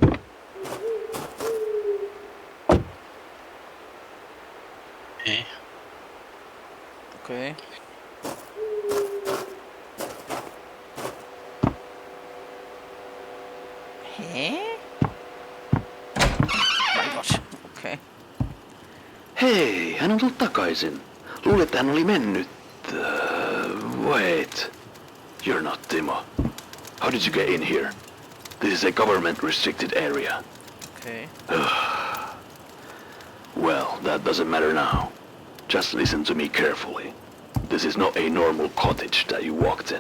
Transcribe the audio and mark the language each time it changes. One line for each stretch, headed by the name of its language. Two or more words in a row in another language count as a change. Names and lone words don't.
German: Okay. Okay. Hä? Mein Gott. Okay.
Finnish: Hei, hän on tullut takaisin. Luulen, että hän oli mennyt.
English: Wait. You're not Timo. How did you get in here? This is a government-restricted area. Okay. Well, that doesn't matter now. Just listen to me carefully. This is not a normal cottage that you walked in.